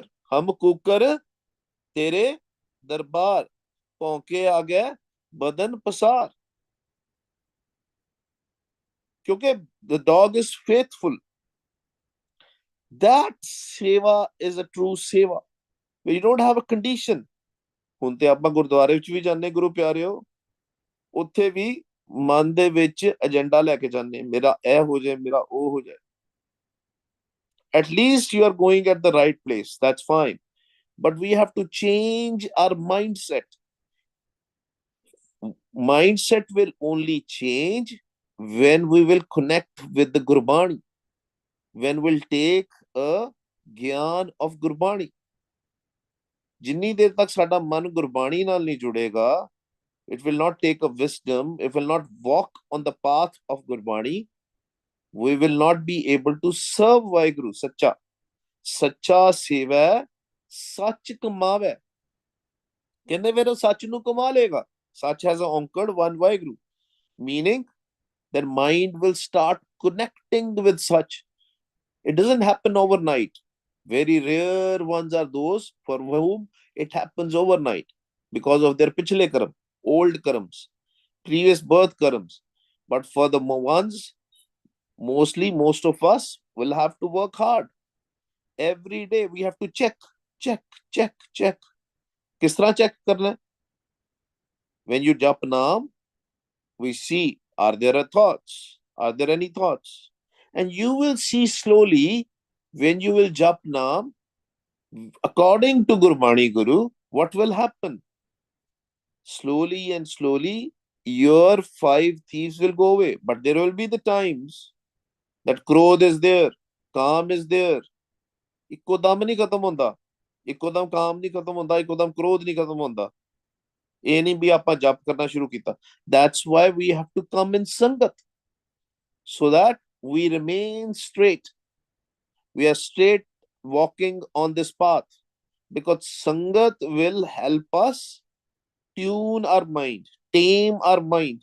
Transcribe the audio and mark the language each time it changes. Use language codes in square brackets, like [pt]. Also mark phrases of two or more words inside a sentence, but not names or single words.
[pa] ਹਮ ਕੂਕਰ ਤੇਰੇ ਦਰਬਾਰ ਪੋਂਕੇ ਆ ਗਇਆ ਬਦਨ ਪਸਾਰ. [en] Kyunki the dog is faithful. That seva is a true seva. Where you don't have a condition. [pa] ਹੁਣ ਤੇ ਆਪਾਂ ਗੁਰਦੁਆਰੇ ਵਿੱਚ ਵੀ ਜਾਂਦੇ ਗੁਰੂ ਪਿਆਰਿਓ, ਉੱਥੇ ਵੀ ਮਨ ਦੇ ਵਿੱਚ ਏਜੰਡਾ ਲੈ ਕੇ ਜਾਂਦੇ, ਮੇਰਾ ਇਹ ਹੋ ਜਾਏ, ਮੇਰਾ ਉਹ ਹੋ ਜਾਏ। [en] At least you are going at the right place, that's fine, but we have to change our mindset. Mindset will only change when we will connect with the Gurbani, when we'll take a gyan of Gurbani. [pa] ਜਿੰਨੀ ਦੇਰ ਤੱਕ ਸਾਡਾ ਮਨ ਗੁਰਬਾਣੀ ਨਾਲ ਨਹੀਂ ਜੁੜੇਗਾ, [en] it will not take a wisdom, it will not walk on the path of Gurbani, we will not be able to serve Vaheguru ਸੱਚਾ। [pa] ਸੱਚਾ ਸੇਵੈ ਸੱਚ ਕਮਾਵੈ, ਕਹਿੰਦੇ ਫਿਰ ਉਹ ਸੱਚ ਨੂੰ ਕਮਾ ਲੇਗਾ। [en] Such has anchored one Vaheguru, meaning their mind will start connecting with such. It doesn't happen overnight. Very rare ones are those for whom it happens overnight because of their [hi] पिछले कर्म, [en] old karams, previous birth karams. But for the ones, mostly most of us will have to work hard. Every day we have to check, check, check, check. [hi] किस तरह check करना है? [en] When you [pa] ਜਪ ਨਾਮ, [en] we see, are there thoughts? Are there any thoughts? And you will see slowly when you will [pa] ਜਪ ਨਾਮ, [en] according to Gurbani Guru, what will happen? Slowly and slowly, your five thieves will go away. But there will be the times that krodh is there, काम is there. [pa] ਇੱਕੋ ਦਮ ਨਹੀਂ ਖਤਮ ਹੁੰਦਾ, ਇੱਕੋ ਦਮ ਕਾਮ ਨਹੀਂ ਖਤਮ ਹੁੰਦਾ, ਇੱਕੋ ਦਮ ਕ੍ਰੋਧ ਨਹੀਂ ਖਤਮ ਹੁੰਦਾ। ਇਹ ਨਹੀਂ ਵੀ ਆਪਾਂ ਜਪ ਕਰਨਾ ਸ਼ੁਰੂ ਕੀਤਾ। [en] That's why we have to come in sangat, so that we remain straight. We are straight walking on this path, because sangat will help us tune our mind, tame our mind.